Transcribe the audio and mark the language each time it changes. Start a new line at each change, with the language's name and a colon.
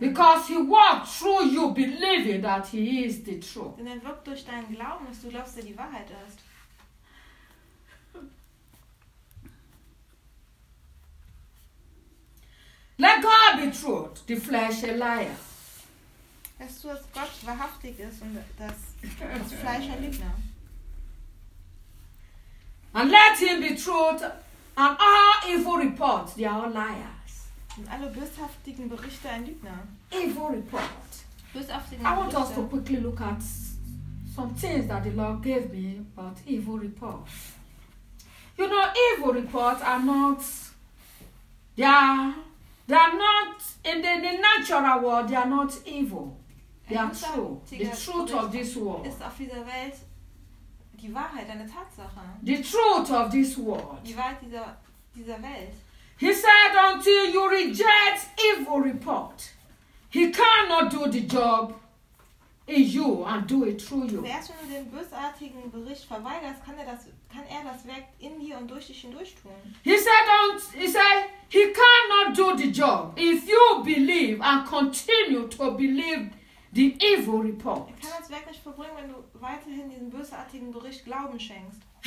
English: Because he walked through you believing that he is the truth.
German: Denn er wirkt durch deinen Glauben, dass du glaubst, dass er die Wahrheit ist.
English: Let God be true, the flesh a liar.
German: Weißt du, dass Gott wahrhaftig ist und das Fleisch ein Lügner?
English: And let him be true, and all evil reports, they are liars.
German: Und alle böshaftigen Berichte ein Lügner.
English: Evil report.
German: Böshaftigen Berichte.
English: I want us to quickly look at some things that the Lord gave me about evil reports. You know, evil reports are not... They are not, in the natural world, they are not evil. They are true. The truth of this world.
German: Ist auf dieser Welt die Wahrheit, eine Tatsache.
English: The truth of this world.
German: Die Wahrheit dieser Welt.
English: He said, until you reject evil report, he cannot do the job in you and do it through you.
German: Erst wenn du den bösartigen Bericht verweigerst, kann er das Werk in dir und durch dich hindurch tun.
English: He cannot do the job if you believe and continue to believe the evil report.
German: Er kann das Werk nicht verbringen, wenn du weiterhin diesen bösartigen Bericht Glauben schenkst.